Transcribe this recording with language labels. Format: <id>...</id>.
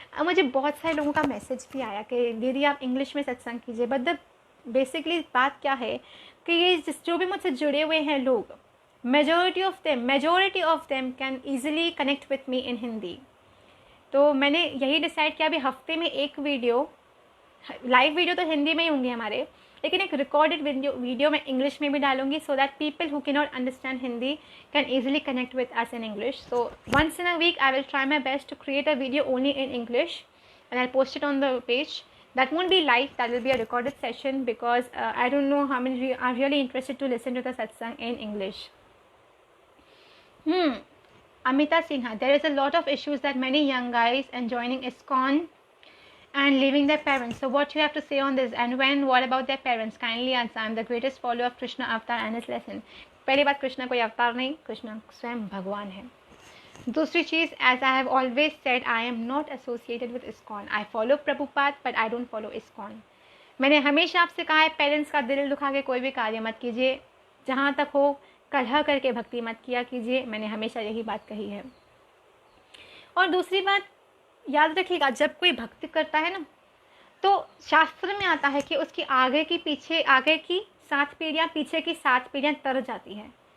<hi>मुझे बहुत सारे लोगों का मैसेज भी आया कि दीदी आप इंग्लिश में सत्संग कीजिए, बट द बेसिकली बात क्या है कि ये जो भी मुझसे जुड़े हुए हैं लोग,</hi> <en>Majority of them can easily connect with me in Hindi.</en> <hi>तो मैंने यही डिसाइड किया अभी हफ्ते में एक वीडियो, लाइव वीडियो तो हिंदी में ही होंगे हमारे, लेकिन एक रिकॉर्डेड वीडियो मैं इंग्लिश में भी डालूंगी,</hi> <en>So that people who can not understand Hindi can easily connect with us in English. So once in a week I will try my best to create a video only in English and I'll post it on the page. That won't be live, that will be a recorded session, because I don't know how many are really interested to listen to the satsang in English. Amita Sinha, there is a lot of issues that many young guys and joining ISKCON and leaving their parents. So what you have to say on this? And what about their parents? Kindly answer. I am the greatest follower of Krishna avatar and his lesson.</en> <hi>पहली बात, कृष्णा कोई अवतार नहीं, कृष्णा स्वयं भगवान है। दूसरी चीज़,</hi> <en>as I have always said, I am not associated with ISKCON. I follow Prabhupada, but I don't follow ISKCON.</en> <hi>मैंने हमेशा आपसे कहा है, पेरेंट्स का दिल दुखा के कोई भी कार्य मत कीजिए, जहाँ तक हो कलह करके भक्ति मत किया कीजिए। मैंने हमेशा यही बात कही है। और दूसरी बात याद रखिएगा, जब कोई भक्ति करता है ना, तो शास्त्र में आता है कि उसकी आगे की 7 पीढ़ियाँ, पीछे की 7 पीढ़ियाँ तर जाती हैं।</hi>